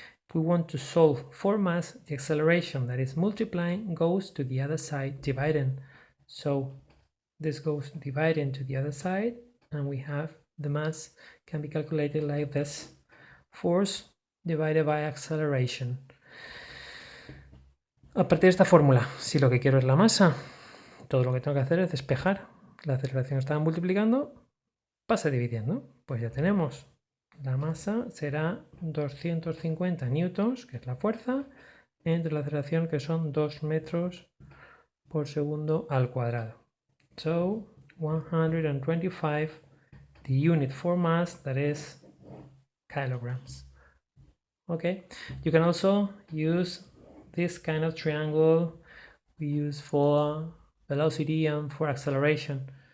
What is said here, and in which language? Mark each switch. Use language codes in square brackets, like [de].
[en] If we want to solve for mass, the acceleration, that is multiplying, goes to the other side dividing. So this goes dividing to the other side, and we have the mass can be calculated like this: force divided by acceleration. [es] A partir de esta fórmula, si lo que quiero es la masa, todo lo que tengo que hacer es despejar. La aceleración estaba multiplicando, pasa dividiendo. Pues ya tenemos. La masa será 250 newtons, que es la fuerza, entre la aceleración, que son 2 metros por segundo al cuadrado. [en] So 125, the unit for mass, that is kilograms. Okay, you can also use this kind of triangle we use for velocity and for acceleration.